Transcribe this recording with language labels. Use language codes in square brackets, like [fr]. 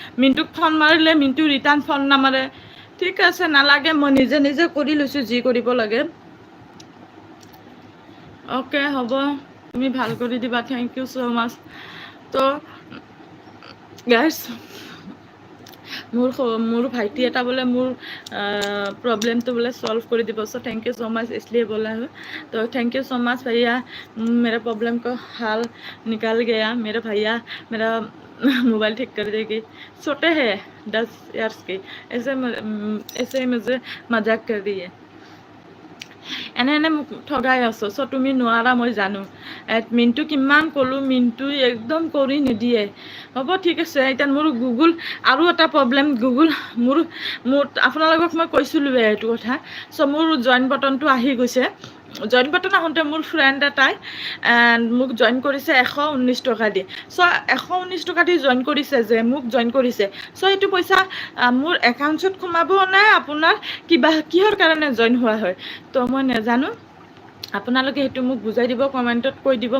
[as] মিণ্টুক phone মাৰিলে Mintu return phone নামাৰে। ঠিক আছে নালাগে, মই নিজে কৰি লৈছোঁ যি কৰিব লাগে। অ'কে হ'ব, তুমি ভাল কৰি দিবা, থেংক ইউ ছ' মাছ। তো গাইজ, মোৰ ভাইটি এটা বোলে মোৰ [hi] प्रॉब्लम तो बोले सॉल्व कर दी। बस थैंक यू सो मच, इसलिए बोला हूँ। तो थैंक यू सो मच भैया, मेरा प्रॉब्लम को हल निकल गया। मेरा भैया मेरा मोबाइल ठीक कर देगी। छोटे हैं 10 इयर्स के, ऐसे मुझे मजाक कर रही है। [as] এনে মোক ঠগাই আছো। চ' তুমি নোৱাৰা মই জানো। মিণ্টু কিমান ক'লোঁ, মিণ্টু একদম কৰি নিদিয়ে। হ'ব ঠিক আছে। এতিয়া মোৰ গুগল আৰু এটা প্ৰব্লেম, মোৰ আপোনালোকক মই কৈছিলোঁৱে এইটো কথা। চ' মোৰ জইন বাটনটো আহি গৈছে। জইন বাটন আহোঁতে মোৰ ফ্ৰেণ্ড এটাই মোক জইন কৰিছে 119 টকা দি। চ' 119 টকা দি জইন কৰিছে, মোক জইন কৰিছে। চ' এইটো পইচা মোৰ একাউণ্টছত সোমাব নে আপোনাৰ কিহৰ কাৰণে জইন হোৱা হয়? তো মই নাজানো। আপোনালোকে সেইটো মোক বুজাই দিব, কমেণ্টত কৈ দিব।